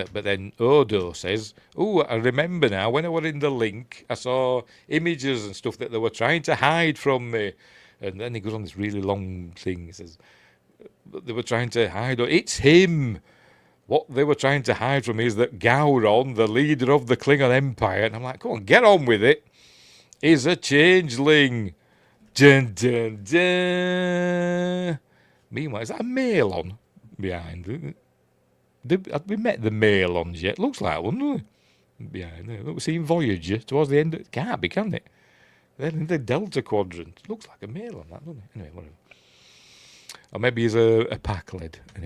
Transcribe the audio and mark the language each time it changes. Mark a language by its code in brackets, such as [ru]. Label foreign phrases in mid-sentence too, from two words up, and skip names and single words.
[en] But then Odo says, ooh, I remember now, when I was in the link, I saw images and stuff that they were trying to hide from me. And then he goes on this really long thing. He says, they were trying to hide. It's him. What they were trying to hide from me is that Gowron, the leader of the Klingon Empire, and I'm like, come on, get on with it, is a changeling. Dun, dun, dun. Meanwhile, is that a Malon behind? Have we met the Malons yet? Looks like one, doesn't it? Behind there. Look, we're seeing Voyager towards the end. It can't be, can it? They're in the Delta Quadrant. Looks like a Malon, that, doesn't it? Anyway, whatever. Or maybe he's a pack led. Anyway.